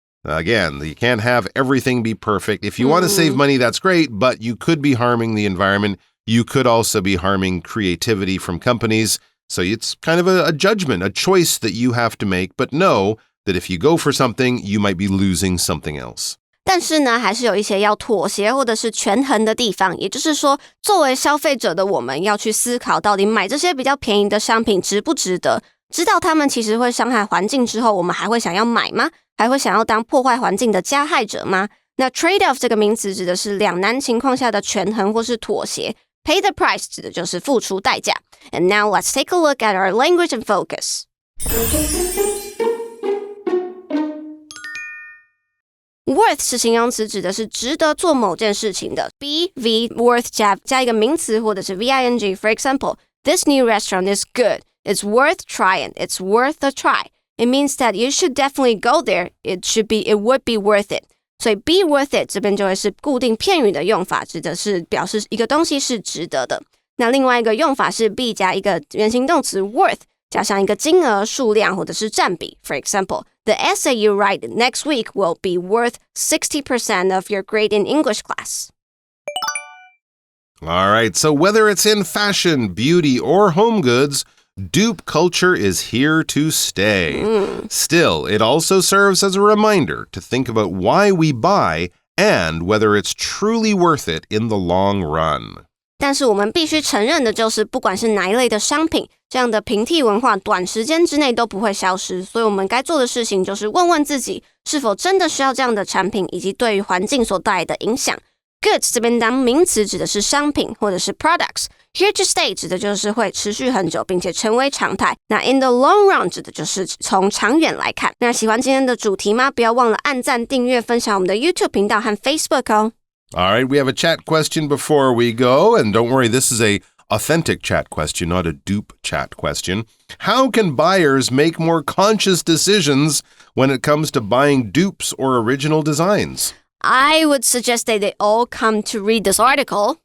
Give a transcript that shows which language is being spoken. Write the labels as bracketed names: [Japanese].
[English] Again, you can't have everything be perfect. If you want to save money, that's great, but you could be harming the environment. You could also be harming creativity from companies. So it's kind of a judgment, a choice that you have to make, but know that if you go for something, you might be losing something else. [Chinese] 但是呢，还是有一些要妥协或者是权衡的地方。也就是说，作为消费者的我们要去思考，到底买这些比较便宜的商品值不值得？知道他们其实会伤害环境之后，我们还会想要买吗？还会想要当破坏环境的加害者吗？那 trade-off 这个名词指的是两难情况下的权衡或是妥协。 [English] Pay the price [Chinese] 指的就是付出代价。 [English] And now let's take a look at our language and focus. [Chinese] Worth 是形容词，指的是值得做某件事情的。 be, v, worth 加一个名词或者是 VING. [English] For example, this new restaurant is good. It's worth trying. It's worth a try. It means that you should definitely go there. It would be worth it. [Chinese] 所以 [English] be worth it [Chinese] 这边就会是固定片语的用法，指的是表示一个东西是值得的。那另外一个用法是 be 加一个原形动词 worth 加上一个金额、数量或者是占比。 [English] For example, the essay you write next week will be worth 60% of your grade in English class. All right, so whether it's in fashion, beauty, or home goods, dupe culture is here to stay. Still, it also serves as a reminder to think about why we buy and whether it's truly worth it in the long run. [Chinese] 但是我们必须承认的就是，不管是哪一类的商品，这样的平替文化短时间之内都不会消失。所以我们该做的事情就是问问自己，是否真的需要这样的产品，以及对于环境所带来的影响。 Goods 这边当名词指的是商品或者是 products。 [English] Here to stay [Chinese] 指的就是会持续很久，并且成为常态。那 [English] in the long run [Chinese] 指的就是从长远来看。那喜欢今天的主题吗？不要忘了按赞、订阅、分享我们的 YouTube 频道和 Facebook 哦。 [English] All right, we have a chat question before we go. And don't worry, this is a authentic chat question, not a dupe chat question. How can buyers make more conscious decisions when it comes to buying dupes or original designs? I would suggest that they all come to read this article.